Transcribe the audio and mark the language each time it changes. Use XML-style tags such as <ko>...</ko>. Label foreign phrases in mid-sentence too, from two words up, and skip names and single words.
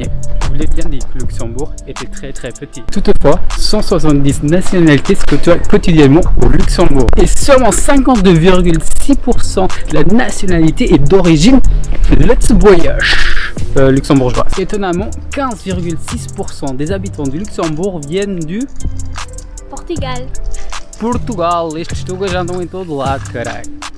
<fr>Je vous l'ai bien dit que Luxembourg était très petit. Toutefois, 170 nationalités se côtoient quotidiennement au Luxembourg. Et seulement 52,6% de la nationalité est d'origine luxembourgeoise. Étonnamment, 15,6% des habitants du Luxembourg viennent du... Portugal.</fr> <pt>Portugal, estes tugas já andam em todo lado, caralho.</pt>